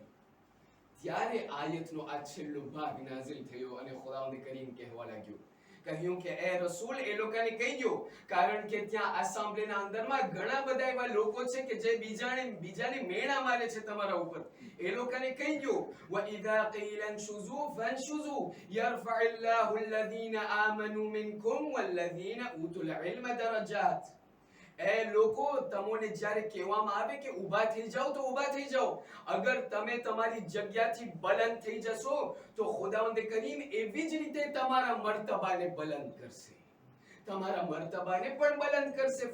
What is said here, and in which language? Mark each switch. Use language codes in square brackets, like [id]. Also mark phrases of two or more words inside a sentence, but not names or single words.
[gu] ત્યારે આયતનો આ છેલ્લો ભાગ નાઝિલ થયો અને ખુદાવંદ કરીમ કહેવા લાગ્યો, કહ્યું કે એ રસૂલ એ લોકોને કહી દો, કારણ કે ત્યાં એસેમ્બલીના અંદરમાં ઘણા બધા એવા લોકો છે કે જે બીજાને મેણા મારે છે તમારા ઉપર. એ લોકોને કહી દો, [ar] وَإِذَا قِيلَ انشُزُوا فَانشُزُوا يَرْفَعِ اللَّهُ الَّذِينَ آمَنُوا مِنكُمْ وَالَّذِينَ أُوتُوا الْعِلْمَ دَرَجَاتٍ. [gu] એ લોકો તમને જ્યારે કહેવામાં આવે કે ઊભા થઈ જાઓ તો ઊભા થઈ જાઓ, અગર તમે તમારી જગ્યાથી બલંદ થઈ જશો તો ખુદાવંદ કરીમ એવી જ રીતે તમારા મર્તબાને બલંદ કરશે, તમારા મર્તબાને પણ બલંદ કરશે.